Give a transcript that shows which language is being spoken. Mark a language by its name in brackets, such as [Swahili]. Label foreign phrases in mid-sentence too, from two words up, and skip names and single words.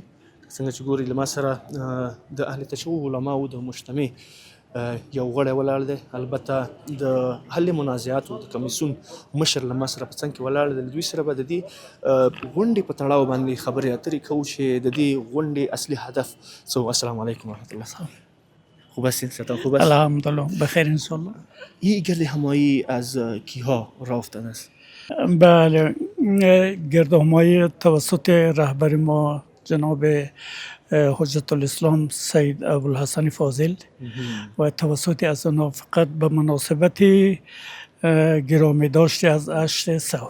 [Pashto] څنګه چې ګورئ له ما سره د اهل تشیع علماو د مجتمع یو غړی ولاړ دی. البته د حل منازعاتو د کمیسیون مشر له ما سره په څنګ کې ولاړ دی. له دوی سره به د دې غونډې په تړاو باندې خبرې اترې کوو چې د دې غونډې اصلي هدف څه و. [Arabic] السلام علیکم ورحمت الله. [Persian] خوب هستین؟ صحتان خوب است؟ الحمدلله بخیر انشالله. این گرد همایی از کیها راه افتاده است؟ بله، گرد همایی توسط رهبر ما جناب حجت الاسلام سید ابوالحسن فاضل و توسط از آنها فقط به مناسبت گرامی داشته از 8 ثور.